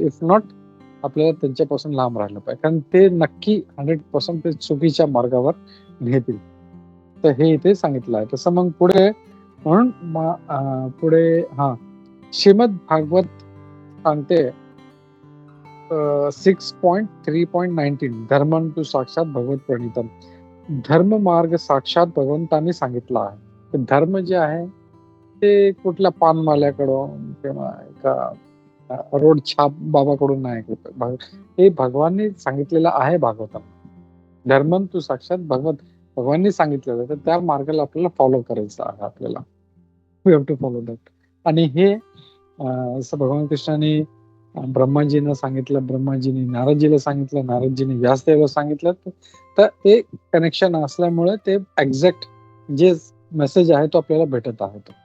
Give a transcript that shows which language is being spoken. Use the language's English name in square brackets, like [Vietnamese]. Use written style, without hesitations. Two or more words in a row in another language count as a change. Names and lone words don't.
[English] if not [Marathi] आपल्याला त्यांच्यापासून लांब राहिलं पाहिजे, कारण ते नक्की 100% ते चुकीच्या मार्गावर नेतील. तर हे इथे सांगितलं आहे. तसं मग पुढे म्हणून पुढे श्रीमद भागवत सांगते 6.3.19 [Sanskrit] धर्मं तु साक्षात भगवत प्रणीतम. [Marathi] धर्म मार्ग साक्षात भगवंतांनी सांगितला आहे. तर धर्म जे आहे ते कुठल्या पानमाल्याकडून किंवा एका रोड छाप बाबाकडून नाही, हे भगवाननी सांगितलेलं आहे भागवतामध्ये. [Sanskrit] धर्मं तु साक्षात [Marathi] भगवाननी सांगितलेलं तर त्या मार्गाला आपल्याला फॉलो करायचं आहे. आपल्याला [English] we have to follow that. [Marathi] आणि हे जसं भगवान कृष्णाने ब्रह्माजींना सांगितलं, ब्रह्माजींनी नारदजीला सांगितलं, नारदजींनी व्यासदेवाला सांगितलं, तर ते कनेक्शन असल्यामुळे ते एक्झॅक्ट जे मेसेज आहे तो आपल्याला भेटत आहे.